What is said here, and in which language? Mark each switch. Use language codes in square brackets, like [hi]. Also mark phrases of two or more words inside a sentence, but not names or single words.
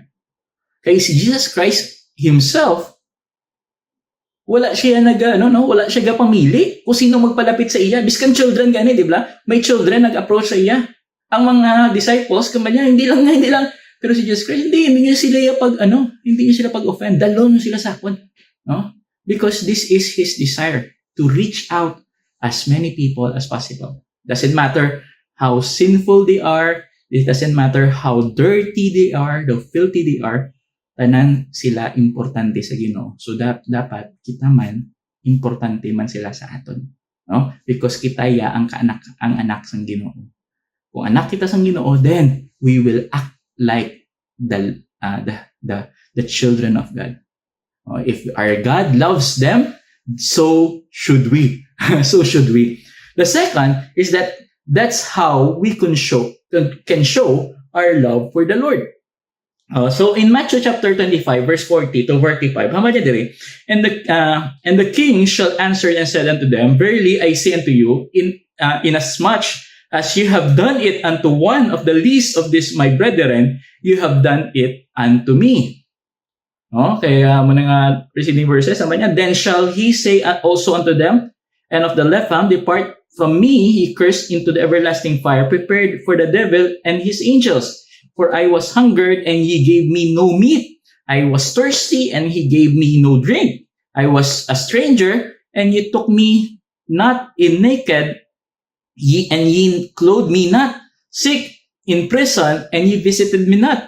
[hil] Kay si Jesus Christ himself, wala siya wala siya pamili kung sino magpalapit sa iya. Biskan children gani, di ba? May children nag-approach sa iya. Ang mga disciples kumanya hindi lang. Pero si Jesus Christ hindi niya sila hindi niya sila pag-offend. Dalon sila sa akon, no? [en] Because this is his desire to reach out as many people as possible. Doesn't matter how sinful they are. It doesn't matter how dirty they are, how filthy they are. [hil] Tanan sila importante sa Ginoo. So dapat kita man importante man sila sa aton, no? Because kita ang anak sang Ginoo. Kung anak kita sang Ginoo, [en] then we will act like the children of God. If our God loves them, so should we. So should we. The second is that's how we can show our love for the Lord. So in Matthew chapter 25 verse 40 to 45, and the king shall answer and said unto them, Verily I say unto you, inasmuch as you have done it unto one of the least of these my brethren, you have done it unto me. [hil] Kaya muna nga [en] preceding verses, then shall he say also unto them, and of the left hand depart from me, he cursed, into the everlasting fire, prepared for the devil and his angels. For I was hungered, and ye gave me no meat. I was thirsty, and he gave me no drink. I was a stranger, and ye took me not in naked, ye clothed me not, sick, in prison, and ye visited me not.